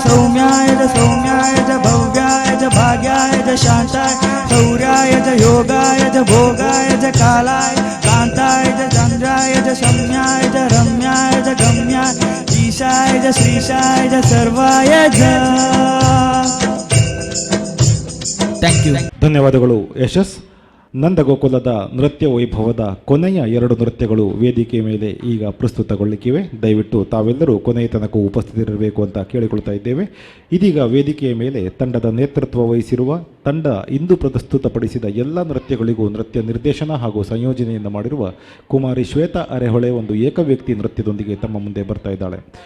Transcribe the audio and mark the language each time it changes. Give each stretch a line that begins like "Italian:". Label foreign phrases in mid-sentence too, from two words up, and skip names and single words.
Sanskrit: सौम्याय च सौम्याय च भव्याय च भाग्याय च शान्ताय शौर्याय च योगाय च भोगाय च कालाय कान्ताय च चन्द्राय च शम्याय च रम्याय च गम्याय ईशाय च श्रीशाय च सर्वाय च
English: thank you.
Kannada: ಧನ್ಯವಾದಗಳು ಯಶಸ್. ನಂದಗೋಕುಲದ ನೃತ್ಯ ವೈಭವದ ಕೊನೆಯ 2 ನೃತ್ಯಗಳು ವೇದಿಕೆ ಮೇಲೆ ಈಗ ಪ್ರಸ್ತುತಗೊಳ್ಳಿಕ್ಕಿವೆ. ದಯವಿಟ್ಟು ತಾವೆಲ್ಲರೂ ಕೊನೆಯ ತನಕ ಉಪಸ್ಥಿತರಿರಬೇಕು ಅಂತ ಕೇಳಿಕೊಳ್ತಾ ಇದ್ದೇವೆ. ಇದೀಗ ವೇದಿಕೆಯ ಮೇಲೆ ತಂಡದ ನೇತೃತ್ವ ವಹಿಸಿರುವ ತಂಡ ಇಂದು ಪ್ರಸ್ತುತಪಡಿಸಿದ ಎಲ್ಲ ನೃತ್ಯಗಳಿಗೂ ನೃತ್ಯ ನಿರ್ದೇಶನ ಹಾಗೂ ಸಂಯೋಜನೆಯನ್ನು ಮಾಡಿರುವ ಕುಮಾರಿ ಶ್ವೇತಾ ಅರೆಹೊಳೆ ಒಂದು ಏಕವ್ಯಕ್ತಿ ನೃತ್ಯದೊಂದಿಗೆ ತಮ್ಮ ಮುಂದೆ ಬರ್ತಾ ಇದ್ದಾಳೆ.